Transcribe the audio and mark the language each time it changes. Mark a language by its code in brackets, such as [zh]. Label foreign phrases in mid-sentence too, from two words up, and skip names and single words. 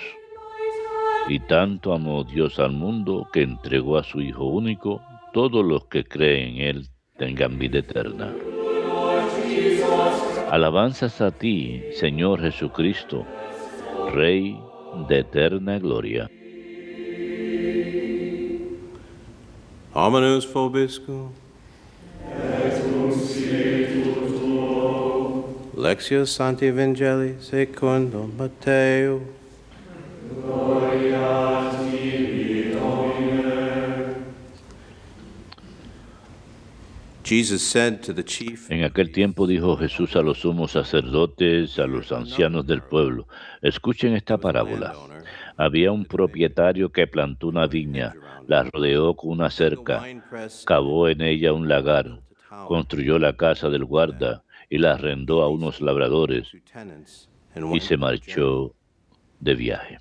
[es] Y tanto amó Dios al mundo que entregó a su Hijo único todos los que creen en Él tengan vida eterna. Alabanzas a ti, Señor Jesucristo, Rey de eterna gloria. [la] Hominus vobiscum. Lectio Sancti Evangelii secundum Matteo. [en] Jesus said to the chief. [es] En aquel tiempo dijo Jesús a los sumos sacerdotes, a los ancianos del pueblo: escuchen esta parábola. Había un propietario que plantó una viña, la rodeó con una cerca, cavó en ella un lagar, construyó la casa del guarda y la arrendó a unos labradores y se marchó de viaje.